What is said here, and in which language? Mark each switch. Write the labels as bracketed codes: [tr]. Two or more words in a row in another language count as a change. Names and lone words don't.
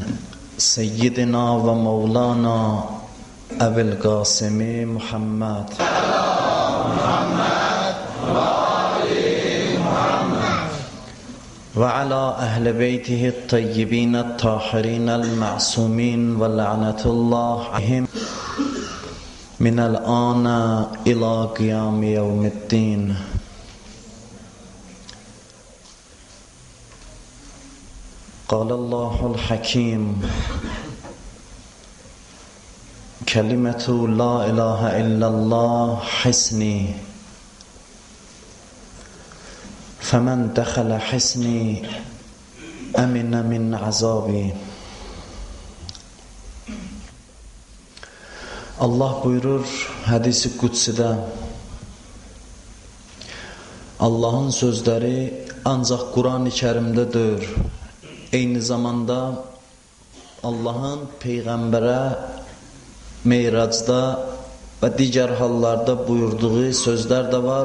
[ar] سيدنا ومولانا أبي القاسم محمد وعلى أهل بيته الطيبين الطاهرين المعصومين ولعنة الله عليهم من الآن إلى قيام يوم الدين. قال الله الحكيم كلمة لا إله إلا الله حسني فمن دخل حسني أمن من عذابي. [az] Allah buyurur hadisi kutsidə, Allah'ın sözləri ancaq Quran-ı Kerim'dədir. Eyni zamanda Allah'ın Peyğəmbərə Meyracda və digər hallarda buyurduğu sözlər də var.